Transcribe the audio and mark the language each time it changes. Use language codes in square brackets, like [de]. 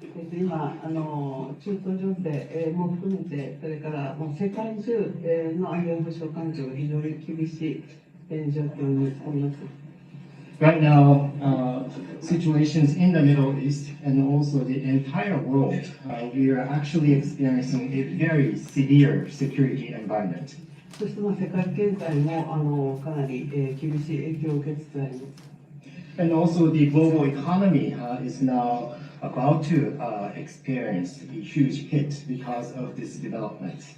[ja] 今、中東情勢も含めて、それからもう世界中の安全保障環境が非常に厳しい状況にあります。 [en] Right now, situations in the Middle East and also the entire world, we are actually experiencing a very severe security environment. [ja] そして世界経済もかなり厳しい影響を受けつつあります。 [en] And also the global economy is now about to experience a huge hit because of this development.